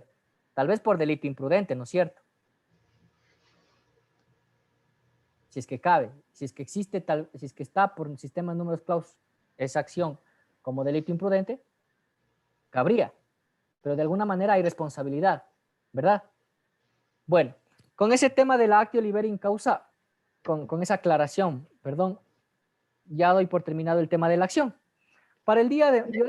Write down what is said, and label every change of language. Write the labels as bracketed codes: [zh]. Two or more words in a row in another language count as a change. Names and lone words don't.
[es] Tal vez por delito imprudente, ¿no es cierto? Si es que cabe, si es que existe si es que está por un sistema de [la] números clausus [es] esa acción como delito imprudente, cabría. Pero de alguna manera hay responsabilidad, ¿verdad? Bueno, con ese tema de la [la] actio liberi in causa, [es] con esa aclaración, perdón, ya doy por terminado el tema de la acción. Para el día de...